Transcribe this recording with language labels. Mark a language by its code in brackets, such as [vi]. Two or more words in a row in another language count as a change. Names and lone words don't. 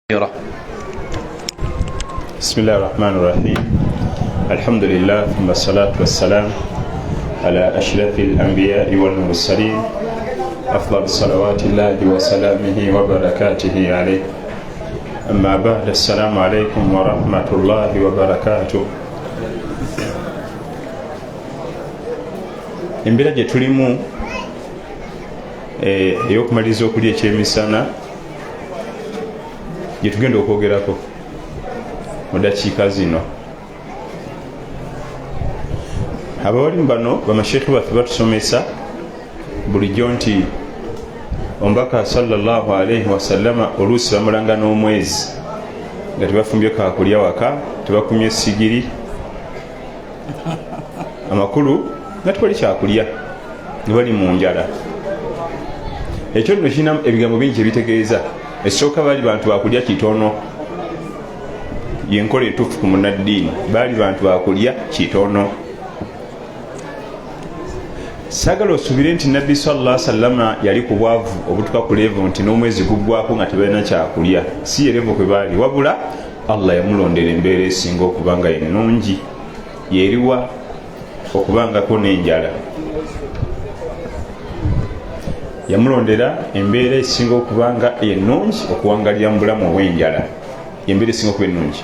[ar] بسم الله الرحمن الرحيم الحمد لله ثم الصلاة والسلام على أشرف الأنبياء والمرسلين أفضل صلوات الله وسلامه وبركاته عليه أما بعد السلام عليكم ورحمة الله وبركاته. [lg] Embeera gye tulimu ey'okumaliriza okulya ekyemisana gye tugenda okwogerako mu dakiika zino. Abawalimu bano bamasheekhe baffe batusomesa bulijjo nti omubaka [ar] صلى الله عليه وسلم [lg] oluusi bamulanga n'omwezi nga tebafumbye kakulya waka, tebakumye sigiri, amakulu nga tewali kyakulya nga bali mu njala. Ekyo nno kirina ebigambo bingi ebitegeeza. Esooka baali bantu bakulya kitono, yenkola entuufu ku munnaddiini, baali bantu bakulya kitono. Saagala osuubire nti nabbi [ar] صلى الله عليه وسلم [lg] yali ku bwavu obutuka ku levo nti n'omwezi guggwako nga tebalina kyakulya. Si ye levo kwe baali, wabula Allah yamulondera embeera esinga okuba nga ennungi, yeriwa okubangako n'enjala. Yamulondera embeera esinga okuba nga ennungi okuwangalira mu bulamu obw'enjala, embeera esinga okuba ennungi.